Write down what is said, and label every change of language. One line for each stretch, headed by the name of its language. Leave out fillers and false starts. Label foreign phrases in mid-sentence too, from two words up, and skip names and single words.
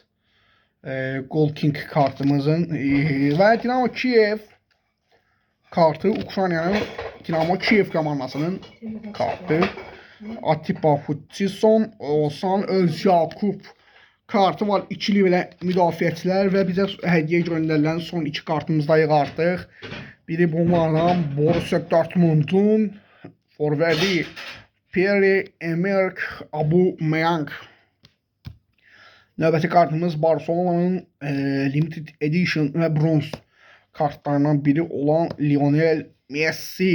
Turkish: Gold King kartımızın. Ve Dinamo Kiev kartı. Ukrayna'nın Dinamo Kiev komandasının kartı. Atiba Hutchison, Oğuzhan Özyakup kartı var.
Azerbaijani: İkili belə müdafiəçilər və bizə hədiyyə göndərilən son 2 kartımızdayıq artıq. Biri bunlardan Borussia Dortmund'un forvərdi Pierre-Emerick Aubameyang. Növbəti kartımız Barcelona'nın
English: Limited Edition
Azerbaijani: və bronz kartlarından biri olan Lionel Messi.